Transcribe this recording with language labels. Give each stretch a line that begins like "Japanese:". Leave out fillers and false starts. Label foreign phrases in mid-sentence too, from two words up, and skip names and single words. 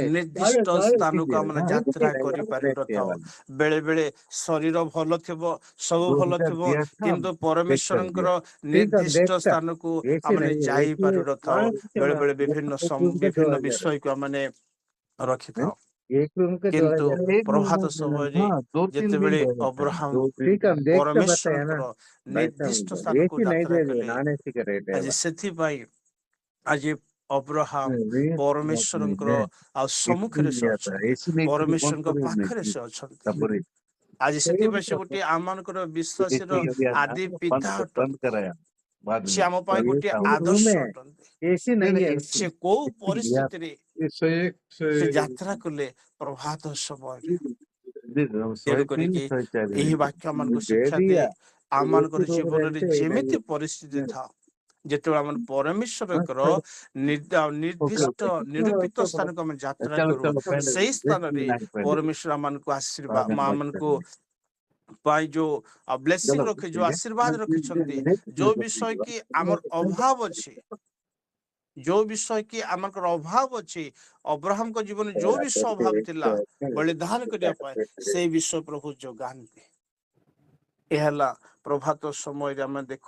Odia: ନିର୍ଦ୍ଦିଷ୍ଟ ସ୍ଥାନକୁ ଆମେ ଯାତ୍ରା କରିପାରିନଥାଉ। ବେଳେ ବେଳେ ଶରୀର ଭଲ ଥିବ, ସବୁ ଭଲ ଥିବ, କିନ୍ତୁ ପରମେଶ୍ୱରଙ୍କର ନିର୍ଦ୍ଦିଷ୍ଟ ସ୍ଥାନକୁ ଆମେ ଯାଇପାରୁନଥାଉ। ବେଳେ ବେଳେ ବିଭିନ୍ନ ବିଷୟକୁ ଆମେ ରଖିଥାଉ।
Hindi: एक रूम के
Odia: କିନ୍ତୁ
Hindi: 2000 एक रूम
Odia: ପ୍ରଭାତ ସମୟରେ
Hindi: हाँ 2-3 दिन
Odia: ଯେତେବେଳେ
Hindi: रह जाता है
Odia: ଅବ୍ରାହମ
Hindi: 2-3 ठीक है हम देख के बताया ना
Odia: ପରମେଶ୍ୱରଙ୍କର ନିର୍ଦ୍ଦିଷ୍ଟ ସ୍ଥାନକୁ
Hindi: एसी नहीं
Odia: ଯାତ୍ରା
Hindi: दे दिए
Odia: କଲେ,
English: non AC
Hindi: का रेट है
Odia: ଆଜି ସେଥିପାଇଁ ଆଜି ଅବ୍ରାହମ ପରମେଶ୍ୱରଙ୍କର ଆଉ
Hindi: एसी
Odia: ସମ୍ମୁଖରେ ସେ
Hindi: लिया था
Odia: ଅଛନ୍ତି,
Hindi: एसी नहीं थी कौन
Odia: ପରମେଶ୍ୱରଙ୍କ
Hindi: सा नहीं
Odia: ପାଖରେ
Hindi: थी
Odia: ସେ ଅଛନ୍ତି।
Hindi: तबरी
Odia: ଆଜି ସେଥିପାଇଁ ସେ ଗୋଟିଏ ଆମମାନଙ୍କର ବିଶ୍ୱାସର
Hindi: एसी लिया था
Odia: ଆଦି ପିତା
Hindi: बंद
Odia: ଅଟନ୍ତି।
Hindi: कराया बाद
Odia: ସେ
Hindi: में
Odia: ଆମ ପାଇଁ
Hindi: ये
Odia: ଗୋଟିଏ
Hindi: ये रूम
Odia: ଆଦର୍ଶ
Hindi: है
Odia: ଅଟନ୍ତି।
Hindi: एसी नहीं नहीं नहीं है एसी
Odia: ସେ କୋଉ
Hindi: एसी लिया था
Odia: ପରିସ୍ଥିତିରେ
Hindi: से
Odia: ସେ ଯାତ୍ରା କଲେ ପ୍ରଭାତ ସମୟରେ।
Hindi: शहे
Odia: ତେଣୁ
Hindi: तीन
Odia: କରିକି
Hindi: शहे चार
Odia: ଏହି
Hindi: मिनट
Odia: ବାକ୍ୟ ଆମମାନଙ୍କୁ
Hindi: दे
Odia: ଶିକ୍ଷା ଦିଏ,
Hindi: दिया
Odia: ଆମମାନଙ୍କର
English: AC room
Odia: ଜୀବନରେ
Hindi: रेंट है
Odia: ଯେମିତି
Hindi: नहीं
Odia: ପରିସ୍ଥିତି ଥାଉ, ଯେତେବେଳେ ଆମେ ପରମେଶ୍ୱରଙ୍କର
Hindi: ओके
Odia: ନିର୍ଦ୍ଦିଷ୍ଟ
Hindi: ओके
Odia: ନିରୂପିତ ସ୍ଥାନକୁ ଆମେ ଯାତ୍ରା
Hindi: चलो
Odia: କରୁ,
Hindi: चलो पहले
Odia: ସେଇ
Hindi: देख
Odia: ସ୍ଥାନରେ
Hindi: नहीं पहले
Odia: ପରମେଶ୍ୱର ଆମମାନଙ୍କୁ ଆଶୀର୍ବାଦ,
Hindi: बाद में बात
Odia: ଆମମାନଙ୍କୁ
Hindi: करेंगे
Odia: ପାଇଁ ଯୋଉ ବ୍ଲେସିଂ
Hindi: चलो
Odia: ରଖି, ଯୋଉ
Hindi: ठीक है
Odia: ଆଶୀର୍ବାଦ ରଖିଛନ୍ତି, ଯୋଉ ବିଷୟ କି ଆମର ଅଭାବ ଅଛି,
Hindi: नहीं
Odia: ଯୋଉ ବିଷୟ କି ଆମର ଅଭାବ ଅଛି, ଅବ୍ରାହମଙ୍କ ଜୀବନରେ ଯୋଉ ବିଷୟ ଅଭାବ ଥିଲା ବଳିଦାନ କରିବା ପାଇଁ, ସେଇ ବିଷୟ ପ୍ରଭୁ ଯୋଗାନ୍ତି। ଏହା ହେଲା ପ୍ରଭାତ ସମୟରେ ଆମେ ଦେଖୁ।